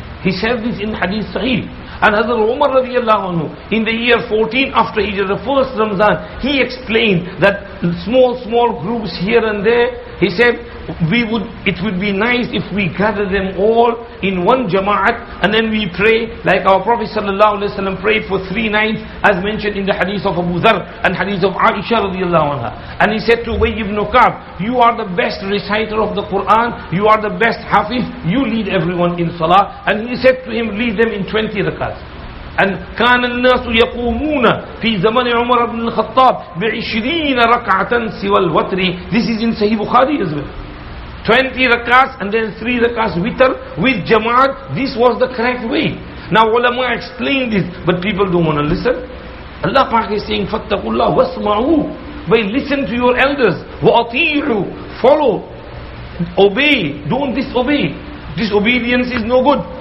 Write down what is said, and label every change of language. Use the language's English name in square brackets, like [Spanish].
[English] He said this in Hadith Sahih. And Hazrat Umar radiallahu anhu, in the year 14 after Hijrah, the first Ramzan, he explained that small groups here and there, he said, it would be nice if we gather them all in one jama'at, and then we pray like our Prophet sallallahu alaihi wasallam prayed for 3 nights, as mentioned in the hadith of Abu Dharr and hadith of Aisha radiallahu anha. And he said to Ubay ibn Ka'b, you are the best reciter of the Quran, you are the best hafiz, you lead everyone in salah. And he said to him, lead them in 20 rakats. [Arabic] And كان الناس يقومون في زمن عمر بن الخطاب ب20 ركعة سوى الوتر. [English] This is in Sahih Bukhari as well. 20 rakats and then 3 rakats witr with jama'at. This was the correct way. Now ulama explain this, but people don't want to listen. Allah Pak is saying, fattaqullah wasma'u. By listen to your elders. Wa'ati'u. Follow. Obey. Don't disobey. Disobedience is no good.